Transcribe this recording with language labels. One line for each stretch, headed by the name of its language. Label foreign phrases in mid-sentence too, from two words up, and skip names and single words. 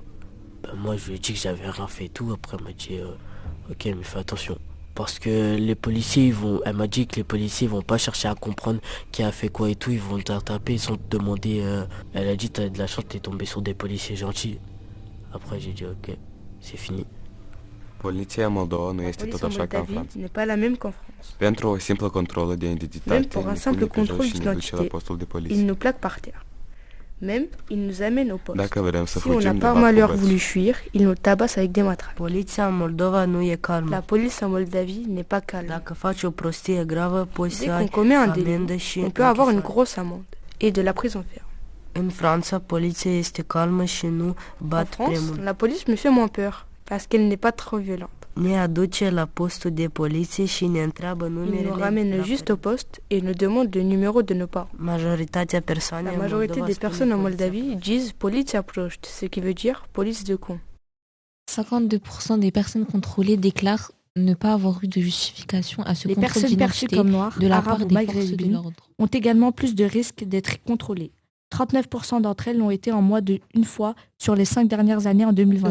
French: Moi je lui ai dit que j'avais rien fait et tout, après elle m'a dit ok mais fais attention. Parce que les policiers elle m'a dit que les policiers vont pas chercher à comprendre qui a fait quoi et tout, ils vont t'attraper, ils vont te demander, elle a dit t'as de la chance, t'es tombé sur des policiers gentils. Après j'ai dit ok, c'est fini.
Romanian: Poliția Moldova nu este tot așa ca în Franța.
French: N'est pas la même qu'en France.
Romanian: Pentru o simplă controlă de identitate,
French: même pour un simple contrôle d'identité, ils nous plaquent par terre. Même, ils nous amènent au poste. Si on n'a pas malheur voulu fuir, ils nous tabassent avec des matraques.
Romanian: Poliția în Moldova nu e calmă.
French: La police en Moldavie n'est pas calme.
Romanian: Dacă faci o prostie gravă, poți să ai amendă și
French: on peut avoir une grosse amende et de la prison ferme. En France, la police est calme chez nous. En France, la police me fait moins peur parce qu'elle n'est pas trop violente. Ils nous ramènent juste au poste et nous demandent le numéro de nos parents. La majorité des personnes en Moldavie disent
Romanian: poliția proști,
French: ce qui veut dire police de con. 52% des personnes contrôlées déclarent ne pas avoir eu de justification à ce Les contrôle personnes perçues d'identité comme noires, de la arabes part ou des forces de maghrébines l'ordre. ont également plus de risques d'être contrôlées. 39% d'entre elles l'ont été en moins d'une fois sur les 5 dernières années en 2024.